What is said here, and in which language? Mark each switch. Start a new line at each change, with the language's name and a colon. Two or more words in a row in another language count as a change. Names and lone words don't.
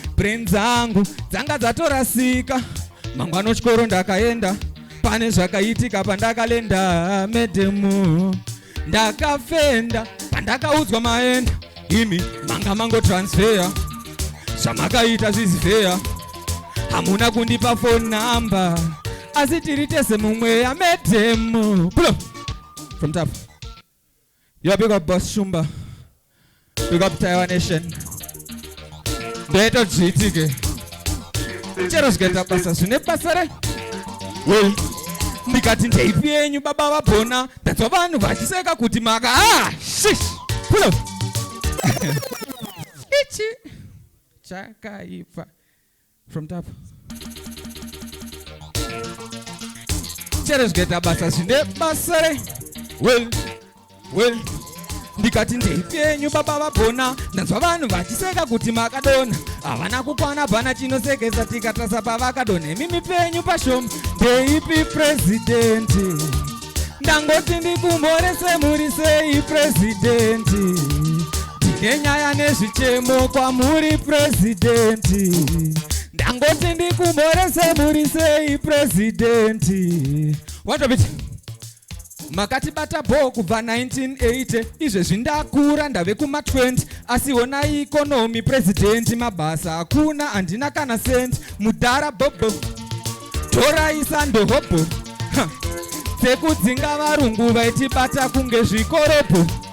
Shona: Brain dzangu dzanga dzatorasika. Mangwana chikoro ndakaenda, pane zvakaitika pandakalenda medhemu. Ndakafenda pandakaudzwa maenda, imi manga mangotransferya. Zvamakaita zvizifeya, hamuna kundipa phone number, asi tiri tese mumweya medhemu.
English: Pull up from top. Yo, big up Boss Shumba. Big up Taiwan Nation.
Shona: Ndoita zviitike. Chero zvikaita basa zvine basa re. Well, ndikati ndeipi yenyu baba vabhona, ndanzwa vanhu vachiseka kuti maka, ah, shish.
English: Pull up.
Shona: Ichi. Chakaipa.
English: From top.
Shona: Chero zvikaita basa zvine basa re.
English: Well, well.
Shona: Ndikati ndeipi yenyu baba vabhona, ndanzwa vanhu vachiseka kuti makadona. Havana kukwana bhana chinosekesa tikatarisa pavakadona. Mimi penyu pashoma, ndeipi president? Ndangoti ndikumhorese muri sei president? Ndine nyaya nezvichemo kwamuri president. Ndangoti ndikumhorese muri sei president?
English: What of it?
Shona: Makatibata bho kubva nineteen eighty, izvezvi ndakura ndave kuma twenty, asi honai ikonomi president, mabasa hakuna, handina kana cent, mudhara bhobho, dhora isa ndohobho, ha, dzekudzinga varungu vaitibata kunge zvikorobho.